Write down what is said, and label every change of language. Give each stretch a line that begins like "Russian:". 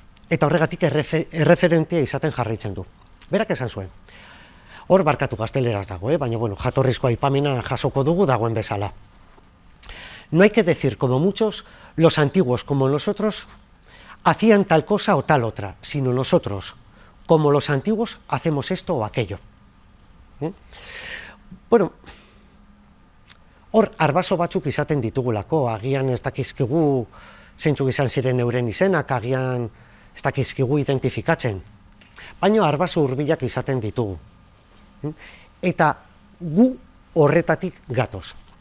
Basque: Eta horregatik erreferentea izaten jarraitzen du. Berak esan zuen. Hor barkatu gazteleraz dago, baina jatorrizko aipamena jasoko dugu dagoen bezala.
Spanish: No hay que decir como muchos, los antiguos como nosotros hacían tal cosa o tal otra, sino nosotros, como los antiguos, hacemos esto o aquello.
Basque: Hor, arbaso batzuk izaten ditugulako, agian ez dakizkigu zeintzuk izan ziren euren izenak, agian ez dakizkigu identifikatzen. Baina arbaso hurbilak izaten ditugu. Eta gu horretatik gatoz.